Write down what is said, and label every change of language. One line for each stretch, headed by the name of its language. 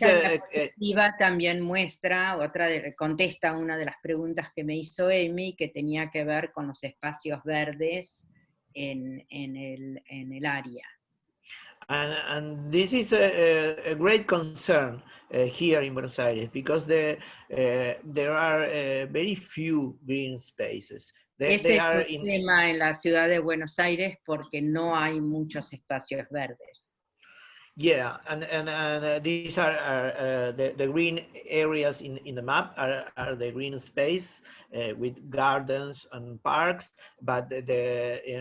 Spanish: diapositiva también muestra, contesta una de las preguntas que me hizo Amy, que tenía que ver con los espacios verdes en el área.
English: And this is a great concern here in Buenos Aires, because there are very few green spaces.
Spanish: Ese es un tema en la ciudad de Buenos Aires porque no hay muchos espacios verdes.
English: Yeah, and these are the green areas in the map are the green space with gardens and parks, but they